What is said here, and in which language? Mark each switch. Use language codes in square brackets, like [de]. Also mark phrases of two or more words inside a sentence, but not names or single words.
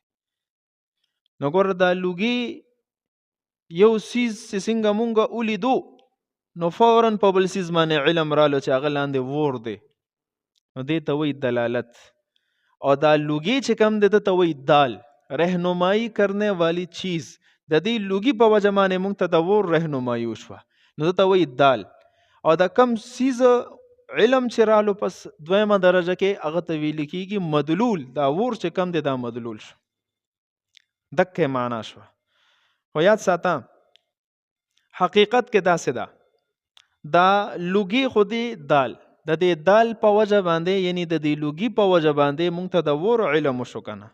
[ps] نو ګوره دا لوګي یو سیز چې څنګه مونږ ولیدو نو فوراً په بل سیز باندې علم رالو چې هغه لاندې ور دی، نو دې ته وایي دلالت. او دا لوګي چې کم دی ته وایي دال، [ur] رهنمایی کرنے والی چیز. [ps] د دې لوګي په وجه باندې مونږ ته د ور رهنمایی وشوه نو ته وایي دال. او دا کم سیز علم چې رالو پس دویمه درجه کې هغه ته ویل کېږي مدلول. دا ور چې کم دی دا مدلول شو. دکې معنا شو. خو یاد ساته حقیقت کې داسې ده، دا لوګي خو دی دال، د دې دال په وجه باندې یعنی د دې لوګي په وجه باندې مونږ ته د ور علم وشو کنه.